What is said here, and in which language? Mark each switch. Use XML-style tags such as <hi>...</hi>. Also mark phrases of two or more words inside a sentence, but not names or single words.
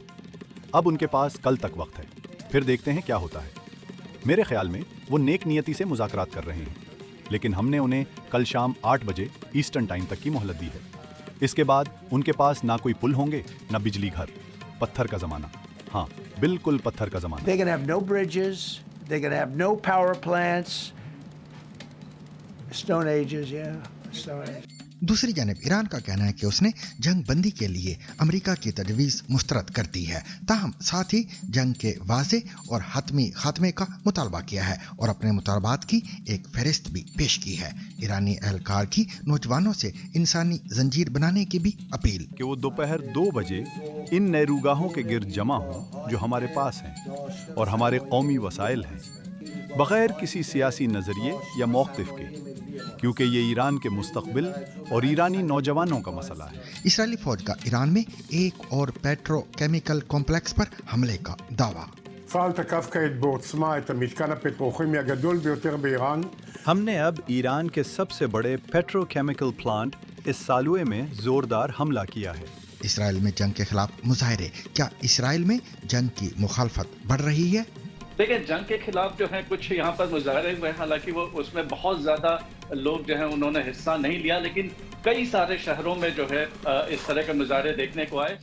<ur>اب ان کے پاس کل تک وقت ہے، پھر دیکھتے ہیں کیا ہوتا ہے. میرے خیال میں وہ نیک نیتی سے مذاکرات کر رہے ہیں، لیکن ہم نے انہیں کل شام 8 بجے</ur> <en>Eastern Time</en> <ur>تک کی مہلت دی ہے. اس کے بعد ان کے پاس نہ کوئی پل ہوں گے، نہ بجلی گھر. پتھر کا زمانہ، ہاں بالکل پتھر کا زمانہ.</ur> <en>They're gonna have no bridges, they're gonna have no power plants. Stone Ages, yeah, Stone Ages.</en> <ur>دوسری جانب ایران کا کہنا ہے کہ اس نے جنگ بندی کے لیے امریکہ کی تجویز مسترد کر دی ہے، تاہم ساتھ ہی جنگ کے واضح اور حتمی خاتمے کا مطالبہ کیا ہے اور اپنے مطالبات کی ایک فہرست بھی پیش کی ہے. ایرانی اہلکار کی نوجوانوں سے انسانی زنجیر بنانے کی بھی اپیل کہ وہ دوپہر 2 بجے ان نیروگاہوں کے گرد جمع ہوں جو ہمارے پاس ہیں اور ہمارے قومی وسائل ہیں، بغیر کسی سیاسی نظریے یا موقف کے، کیونکہ یہ ایران کے مستقبل اور ایرانی نوجوانوں کا مسئلہ ہے. اسرائیلی فوج کا ایران میں ایک اور</ur> <en>petrochemical complex</en> <ur>پر حملے کا دعویٰ.</ur> <he>צה"ל תקף כעת בעוצמה את המתקן הפטרוכימי הגדול ביותר באיראן.</he> <ur>ہم نے اب ایران کے سب سے بڑے</ur> <en>petrochemical plant</en> <ur>اس سالوئے میں زوردار حملہ کیا ہے. اسرائیل میں جنگ کے خلاف مظاہرے، کیا اسرائیل میں جنگ کی مخالفت بڑھ رہی ہے? دیکھیے، جنگ کے خلاف جو ہے کچھ یہاں پر مظاہرے ہوئے، حالانکہ وہ اس میں بہت زیادہ لوگ جو ہیں انہوں نے حصہ نہیں لیا، لیکن کئی سارے شہروں میں جو ہے اس طرح کے مظاہرے دیکھنے کو آئے.</ur>